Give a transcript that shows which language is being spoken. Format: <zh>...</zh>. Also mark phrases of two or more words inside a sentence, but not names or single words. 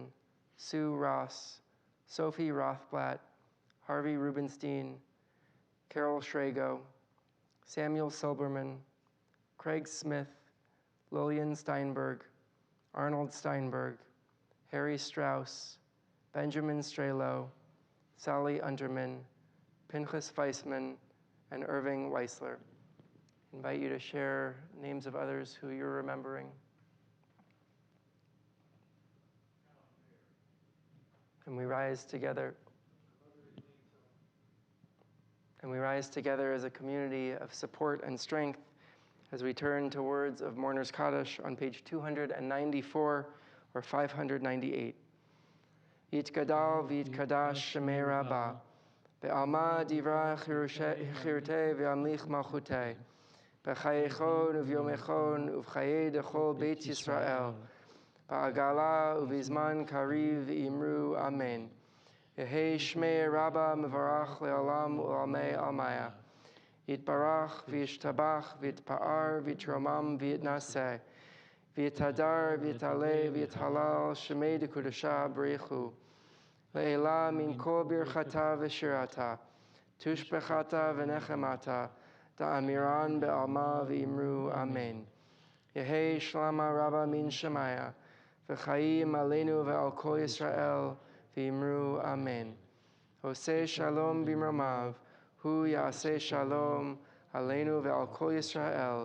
<en>Sue Ross, Sophie Rothblatt, Harvey Rubenstein, Carol Schrago, Samuel Silberman, Craig Smith, Lillian Steinberg, Arnold Steinberg, Harry Strauss, Benjamin Strelo, Sally Unterman, Pinchas Weissman, and Irving Weisler. I invite you to share names of others who you're remembering. And we rise together. And we rise together as a community of support and strength as we turn to words of Mourner's Kaddish on page 294 or 598.</en> <arc>יתגדל ויתקדש שמיה רבא בעלמא די ברא כרעותיה וימליך מלכותיה בחייכון וביומיכון ובחיי דכל בית ישראל, בעגלא ובזמן קריב ואמרו אמן. יהא שמיה רבא מברך לעלם ולעלמי עלמיא. יתברך וישתבח ויתפאר ויתרומם ויתנשא. ויתהדר ויתעלה ויתהלל שמיה דקודשא בריך הוא. לעלא מן כל ברכתא ושירתא. תשבחתא ונחמתא. דאמירן בעלמא ואמרו אמן. יהא שלמא רבא מן שמיא וחיים עלינו ועל כל ישראל. ואמרו אמן.</arc> <he>עושה שלום במרומיו. הוא יעשה שלום עלינו ועל כל ישראל.</he>